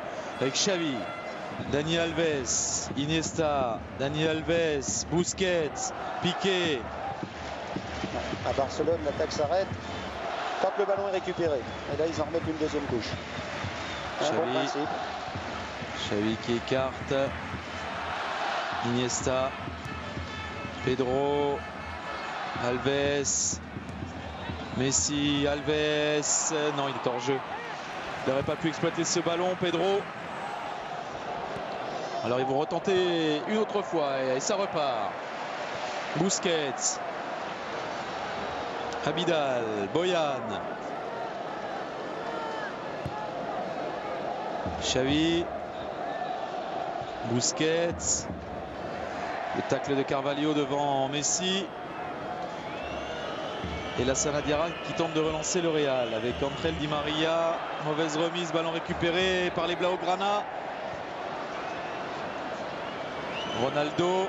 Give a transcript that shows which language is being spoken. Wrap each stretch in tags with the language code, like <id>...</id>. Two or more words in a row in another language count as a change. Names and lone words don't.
<fr>Avec Xavi, Dani Alves, Iniesta, Dani Alves, Busquets, Piqué. À Barcelone, l'attaque s'arrête quand le ballon est récupéré. Et là, ils en remettent une deuxième couche. Un bon principe. Xavi qui écarte. Iniesta. Pedro. Alves. Messi. Alves. Non, il est hors jeu. Il n'aurait pas pu exploiter ce ballon, Pedro. Alors ils vont retenter une autre fois et ça repart. Busquets. Abidal, Boyan. Xavi. Busquets. Le tacle de Carvalho devant Messi. Et la Sanadiara qui tente de relancer le Real avec Ángel Di Maria. Mauvaise remise, ballon récupéré par les Blaugrana. Ronaldo.</fr>